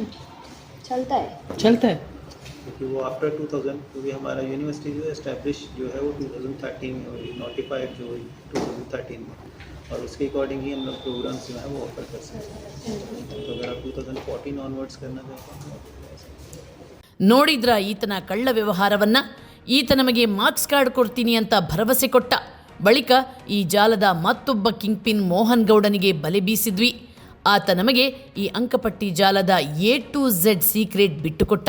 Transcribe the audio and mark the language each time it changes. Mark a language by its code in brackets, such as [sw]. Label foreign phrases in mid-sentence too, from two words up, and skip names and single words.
[hi] चलता है। चलता है। क्योंकि वो आफ्टर 2000, क्योंकि हमारा यूनिवर्सिटी जो है एस्टेब्लिश जो है वो 2013 में हुई, नोटिफाइड जो हुई 2013 में, और उसके अकॉर्डिंग ही हम लोग प्रोग्राम्स जो है वो ऑफर कर सकते हैं। तो अगर आप 2014 ऑनवर्ड्स करना चाहते हैं [kn] ನೋಡಿದ್ರ ಈತನ ಕಳ್ಳ ವ್ಯವಹಾರವನ್ನ. ಈತ ನಮಗೆ [en] marks card [kn] ಕೊಡ್ತೀನಿ ಅಂತ ಭರವಸೆ ಕೊಟ್ಟ. ಬಳಿಕ ಈ ಜಾಲದ ಮತ್ತೊಬ್ಬ [en] king pin [kn] ಮೋಹನ್ ಗೌಡನಿಗೆ ಬಲೆ ಬೀಸಿದ್ವಿ. ಆತ ನಮಗೆ ಈ ಅಂಕಪಟ್ಟಿ ಜಾಲದ [en] A to Z secret [kn] ಬಿಟ್ಟುಕೊಟ್ಟ.